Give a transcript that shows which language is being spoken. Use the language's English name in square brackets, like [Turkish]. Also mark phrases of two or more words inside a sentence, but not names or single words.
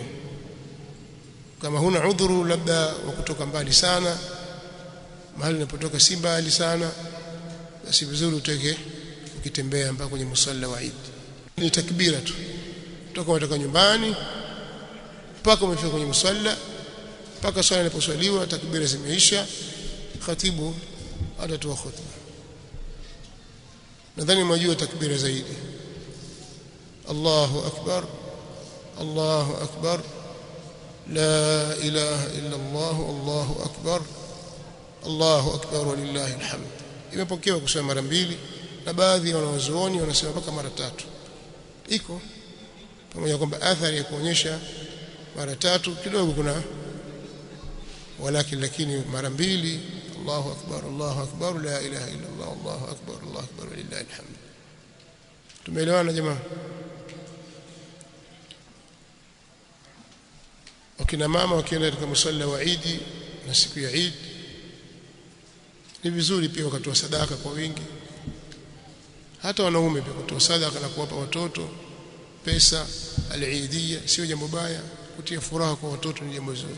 [Swahili] Kama huna udhuru labda wa kutoka mbali sana, mahali unapotoka si mbali sana, basi vizuri uteke ukitembea mpaka kwenye musalla wa Eid. Ni takbira tu, kutoka nyumbani mpaka umefika kwenye musalla, mpaka swala inaposwaliwa takbira zimeisha, khatibu atatoa khutba. Nadhani mwajua takbira zaidi. [Arabic] الله أكبر، الله أكبر، لا إله إلا الله، الله أكبر، الله أكبر ولله الحمد. [Swahili] Imepokewa kusema mara 2, na baadhi ya wanazuoni wanasema mpaka mara 3. Iko pamoja kwamba athari ya kuonyesha mara 3 kidogo kuna, lakini mara 2, [Arabic] الله أكبر، الله أكبر، لا إله إلا الله، الله أكبر، الله أكبر ولله الحمد. [Swahili] Tumeelewana jamaa? Wakina mama wakienda katika musalla wa Eid na siku ya Eid, ni vizuri pia wakatoa sadaka kwa wingi. Hata wanaume pia kutoa sadaka na kuwapa watoto pesa al-Eidiyya sio jambo baya, kutia furaha kwa watoto ni jambo zuri.